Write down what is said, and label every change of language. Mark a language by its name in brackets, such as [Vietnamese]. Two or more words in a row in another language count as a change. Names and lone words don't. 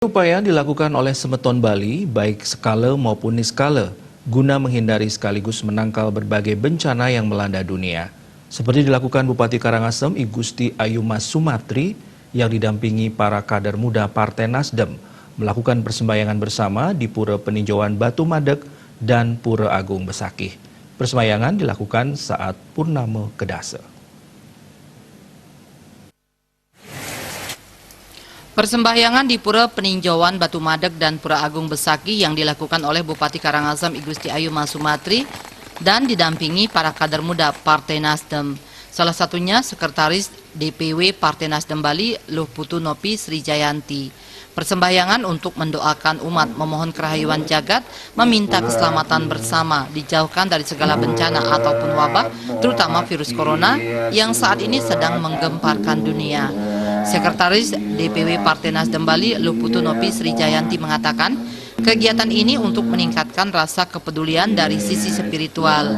[Indonesian] Upaya dilakukan oleh Semeton Bali, baik skala maupun niskala, guna menghindari sekaligus menangkal berbagai bencana yang melanda dunia. Seperti dilakukan Bupati Karangasem I Gusti Ayumas Sumatri yang didampingi para kader muda Partai Nasdem, melakukan persembahyangan bersama di Pura Peninjauan Batu Madeg dan Pura Agung Besakih. Persembahyangan dilakukan saat Purnama Kedasa. Persembahyangan di Pura Peninjauan Batu Madeg dan Pura Agung Besakih yang dilakukan oleh Bupati Karangasem I Gusti Ayumas Sumatri dan didampingi para kader muda Partai Nasdem. Salah satunya Sekretaris DPW Partai Nasdem Bali Luh Putu Nopi Sri Jayanti. Persembahyangan untuk mendoakan umat, memohon kerahayuan jagat, meminta keselamatan bersama, dijauhkan dari segala bencana ataupun wabah, terutama virus corona yang saat ini sedang menggemparkan dunia. Sekretaris DPW Partai Nasdem Bali Luh Putu Nopi Sri Jayanti mengatakan, kegiatan ini untuk meningkatkan rasa kepedulian dari sisi spiritual.